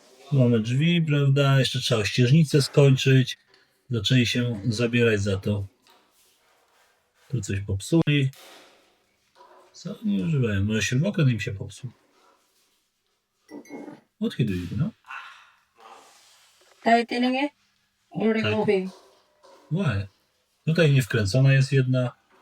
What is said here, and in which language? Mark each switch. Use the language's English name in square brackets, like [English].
[Polish] Tu mamy drzwi, prawda, jeszcze trzeba ścieżnicę skończyć, zaczęli się zabierać za to. Tu coś popsuli. Co nie używają? Może śrubokręt im się popsuł. [English] What he doing, no? Tightening it or removing? Why? [Polish] Tutaj nie wkręcona jest jedna.